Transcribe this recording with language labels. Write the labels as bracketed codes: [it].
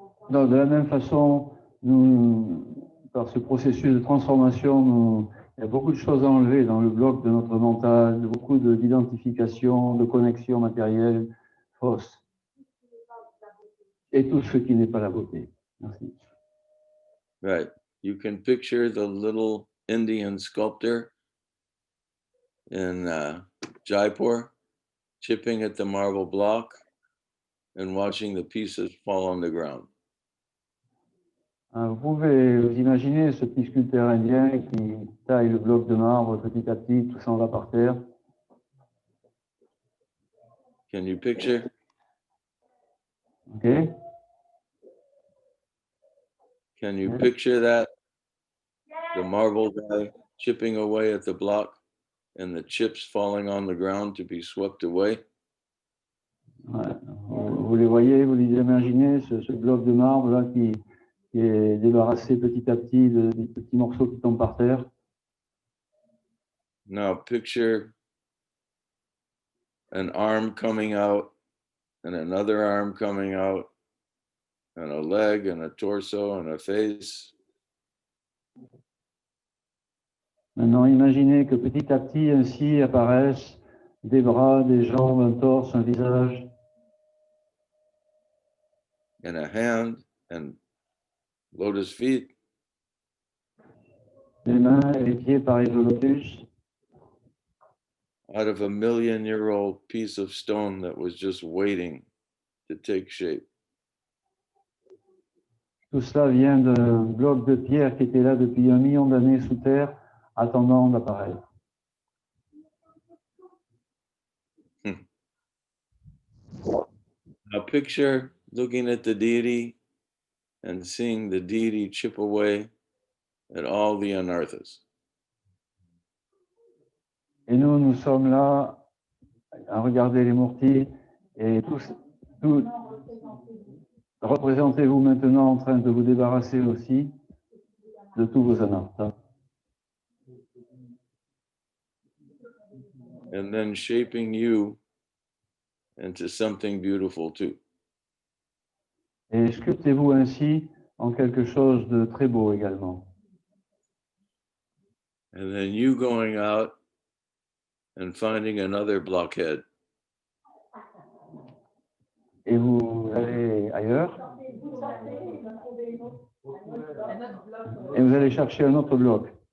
[fr] Donc, de la même façon, nous, par ce processus de transformation, il y a beaucoup de choses à enlever dans le bloc de notre mental, beaucoup d'identification, de connexions matérielles fausses. Et tout ce qui n'est pas la beauté. Merci. [en] Right. You can picture the little Indian sculptor in Jaipur chipping at the marble block and watching the pieces fall on the ground. [fr] Vous pouvez vous imaginer ce petit sculpteur indien qui taille le bloc de marbre petit à petit, tout s'en va par terre. [en] Can you picture? Okay. Can you picture that? The marble guy chipping away at the block and the chips falling on the ground to be swept away. [fr] Ouais. Vous les voyez, vous les imaginez, ce bloc de marbre là qui est débarrassé petit à petit des petits morceaux qui tombent par terre. [en] Now picture an arm coming out and another arm coming out and a leg and a torso and a face. [fr] Maintenant, imaginez que petit à petit, ainsi apparaissent des bras, des jambes, un torse, un visage. [en] And a hand and lotus feet. [fr] Les mains et les pieds pareils au lotus. [en] Out of a 1,000,000-year-old piece of stone that was just waiting to take shape. [fr] Tout cela vient d'un bloc de pierre qui était là depuis 1 million d'années sous terre, attendant d'apparaître. [en] Now picture looking at the deity and seeing the deity chip away at all the anarthas. [fr] Et nous sommes là à regarder les murtis et tout représentez-vous maintenant en train de vous débarrasser aussi de tous vos anarthas. [en] And then shaping you into something beautiful too. [fr] Et sculptez-vous ainsi en quelque chose de très beau également. [en] And then you going out and finding another blockhead. [fr] Et vous allez ailleurs et vous allez chercher un autre bloc.